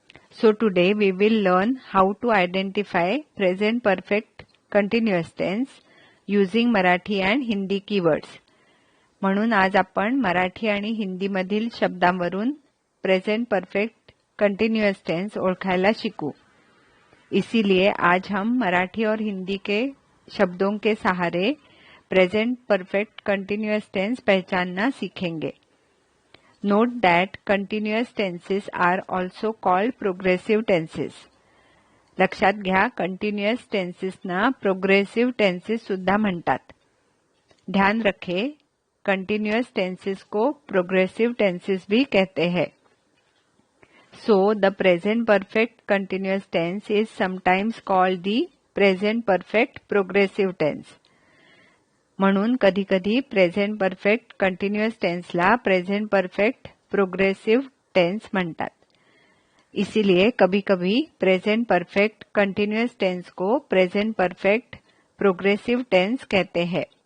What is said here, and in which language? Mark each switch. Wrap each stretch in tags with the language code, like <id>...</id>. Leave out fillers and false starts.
<en>So today we will learn how to identify present perfect continuous tense using Marathi and Hindi keywords.</en> <mr>म्हणून आज आपण मराठी आणि हिंदी मधील शब्दांवरून present perfect continuous tense ओळखायला शिकू.</mr> <hi>इसीलिए आज हम मराठी और हिंदी के शब्दों के सहारे प्रेजेंट परफेक्ट कंटिन्युअस टेंस पहचानना सीखेंगे.</hi> <en>Note that continuous tenses are also called progressive tenses.</en> <mr>लक्षात घ्या, कंटिन्युअस टेन्सेसना प्रोग्रेसिव्ह टेन्सेस सुद्धा म्हणतात.</mr> <hi>ध्यान रखें, कंटिन्युअस टेन्सेस को प्रोग्रेसिव टेन्सेस भी कहते हैं.</hi> <en>So the present perfect continuous tense is sometimes called the present perfect progressive tense.</en> <mr>म्हणून कधी कधी present perfect continuous टेन्सला present perfect progressive tense म्हणतात.</mr> <hi>इसीलिए कभी कभी प्रेझेंट परफेक्ट कंटिन्युअस टेन्स को प्रेझेंट परफेक्ट प्रोग्रेसिव टेन्स कहते हैं.</hi>